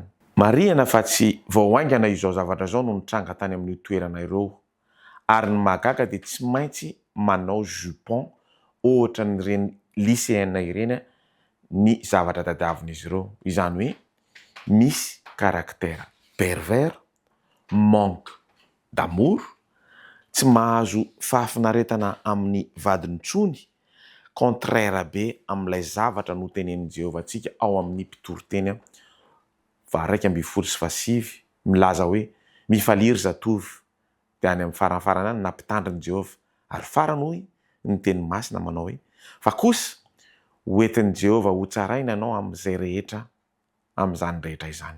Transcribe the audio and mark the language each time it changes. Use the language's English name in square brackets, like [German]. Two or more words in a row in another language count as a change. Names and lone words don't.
[Malagasy] Marihana fa tsy vao haingana izao zavatra izao no nitranga tany amin'ny toerana ireo. Ary ny magaga dia tsy maintsy manao jupon ohatra n'ireny lycéenne ireny ny zavatra tadiavin'izy ireo. Izany hoe misy [French] caractère pervers, manque d'amour, [Malagasy] tsy mahazo fahafinaretana amin'ny vadiny intsony, contraire be amin'ilay zavatra no tenenin'i Jehovah antsika ao amin'ny mpitoriteny 2:7 milaza hoe mifaliry zatovy dia any amin'ny farafarany any nampitandriny Jehovah ary farany hoy ny teny masina manao hoe fa kosa hoentin'i Jehova ho tsaraina ianao amin'izay rehetra amin'izany rehetra izany.